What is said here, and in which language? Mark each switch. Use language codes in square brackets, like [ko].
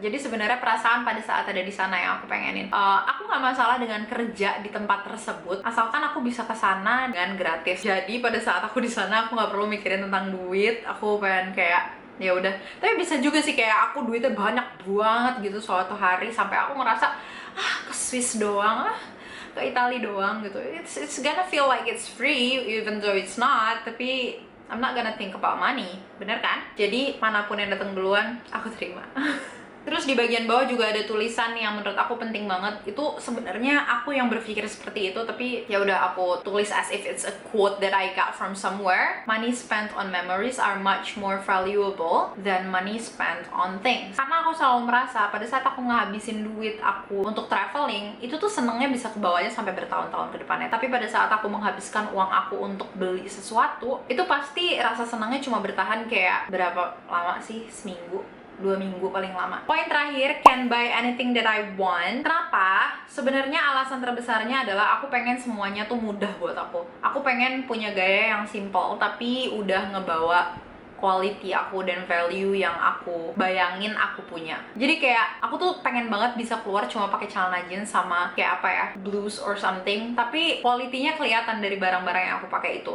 [id] Jadi sebenarnya perasaan pada saat ada di sana yang aku pengenin. Aku nggak masalah dengan kerja di tempat tersebut, asalkan aku bisa ke sana dengan gratis. Jadi pada saat aku di sana aku nggak perlu mikirin tentang duit. Aku pengen kayak ya udah. Tapi bisa juga sih kayak aku duitnya banyak banget gitu suatu hari sampai aku ngerasa ke Swiss doang ke Italia doang gitu. [en] It's gonna feel like it's free even though it's not. Tapi I'm not gonna think about money, [id] bener kan? Jadi manapun yang datang duluan, aku terima. Terus di bagian bawah juga ada tulisan yang menurut aku penting banget. Itu sebenarnya aku yang berpikir seperti itu, tapi ya udah aku tulis [en] as if it's a quote that I got from somewhere. Money spent on memories are much more valuable than money spent on things. [id] Karena aku selalu merasa pada saat aku ngabisin duit aku untuk traveling, itu tuh senengnya bisa kebawanya sampai bertahun-tahun ke depannya. Tapi pada saat aku menghabiskan uang aku untuk beli sesuatu, itu pasti rasa senangnya cuma bertahan kayak berapa lama sih? Seminggu, 2 minggu paling lama. Poin terakhir, [en] can buy anything that I want. [id] Kenapa? Sebenarnya alasan terbesarnya adalah aku pengen semuanya tuh mudah buat aku. Aku pengen punya gaya yang simple tapi udah ngebawa quality aku dan value yang aku bayangin aku punya. Jadi kayak aku tuh pengen banget bisa keluar cuma pakai celana jeans sama kayak apa ya, [en] blues or something, [id] tapi quality-nya kelihatan dari barang-barang yang aku pakai itu.